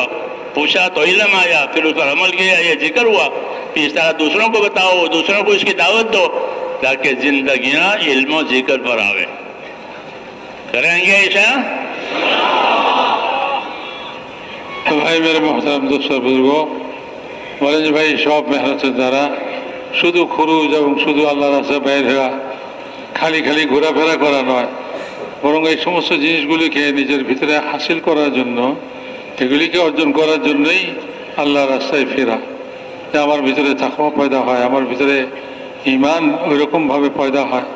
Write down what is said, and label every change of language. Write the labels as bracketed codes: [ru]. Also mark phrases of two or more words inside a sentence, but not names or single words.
[ur] پوچھا تو علم آیا، پھر اس پر عمل کیا، یہ ذکر ہوا۔ پھر اس طرح دوسروں کو بتاؤ، دوسروں کو اس کی دعوت دو، تاکہ زندگیاں علم و ذکر پر آوے۔ کریں گے ایسا؟ بھائی میرے محترم دوستوں بزرگوں، مولانا [bn] ভাই সব মেহনতের দ্বারা শুধু খরচ এবং শুধু আল্লাহর রাস্তায় বের হওয়া, খালি খালি ঘোরাফেরা করা নয়, বরং এই সমস্ত জিনিসগুলিকে নিজের ভিতরে হাসিল করার জন্য, এগুলিকে অর্জন করার জন্যই আল্লাহ রাস্তায় ফেরা, যে আমার ভিতরে তাকওয়া পয়দা হয়, আমার ভিতরে ঈমান ওইরকমভাবে পয়দা হয়।